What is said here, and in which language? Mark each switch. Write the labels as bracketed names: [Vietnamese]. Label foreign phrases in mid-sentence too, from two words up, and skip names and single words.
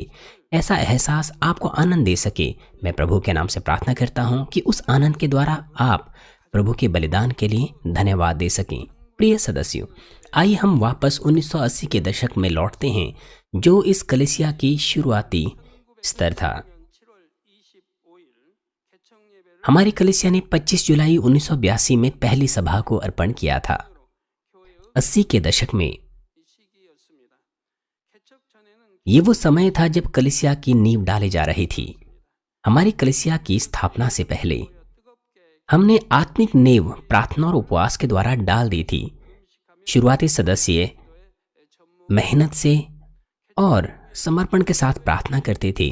[Hindi] ऐसा एहसास आपको आनंद दे सके। मैं प्रभु के नाम से प्रार्थना करता हूँ कि उस आनंद के द्वारा आप प्रभु के बलिदान के लिए धन्यवाद दे सकें। प्रिय सदस्यों, आइए हम वापस 1980 के दशक में लौटते हैं जो इस कलीसिया की शुरुआती स्तर था। [Korean] 7월 25일 개청 예배를 [Hindi] हमारी कलीसिया ने 25 जुलाई 1982 में पहली सभा को अर्पण किया था। [Korean] 교회의 [Hindi] 80 के दशक में [Korean] 이 시기였습니다. 개척 전에는 [Hindi] ये वो समय था जब कलीसिया की नींव डाली जा रही थी। हमारी कलीसिया की स्थापना से पहले [Korean] 뜨겁게 [Hindi] हमने आत्मिक नींव प्रार्थना और उपवास के द्वारा डाल दी थी। शुरुआती सदस्य मेहनत से और समर्पण के साथ प्रार्थना करते थे।